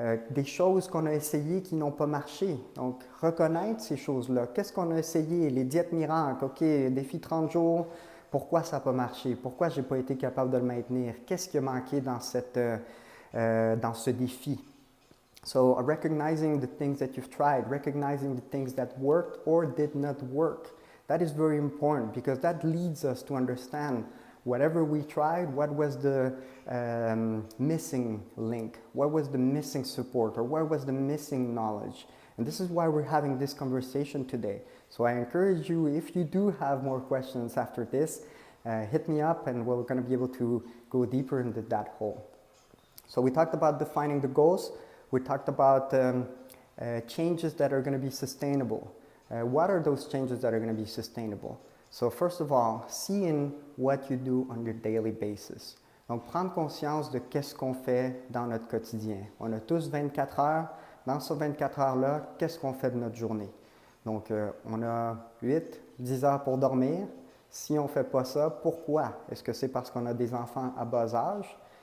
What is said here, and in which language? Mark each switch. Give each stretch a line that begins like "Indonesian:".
French: des choses qu'on a essayées qui n'ont pas marché. Donc, reconnaître ces choses-là. Qu'est-ce qu'on a essayé? Les diètes miracles, OK, défi 30 jours, pourquoi ça n'a pas marché? Pourquoi je n'ai pas été capable de le maintenir? Qu'est-ce qui a manqué dans ce défi?
English: So, recognizing the things that you've tried, recognizing the things that worked or did not work, that is very important because that leads us to understand whatever we tried, what was the missing link, what was the missing support, or what was the missing knowledge. And this is why we're having this conversation today. So I encourage you, if you do have more questions after this, hit me up and we're going to be able to go deeper into that hole. So we talked about defining the goals. We talked about changes that are going to be sustainable. What are those changes that are going to be sustainable? So first of all, seeing what you do on your daily basis.
French: Donc, prendre conscience de qu'est-ce qu'on fait dans notre quotidien. On a tous 24 heures. Dans ces 24 heures-là, qu'est-ce qu'on fait de notre journée? Donc, on a 8, 10 heures pour dormir. Si on ne fait pas ça, pourquoi? Est-ce que c'est parce qu'on a des enfants à bas âge?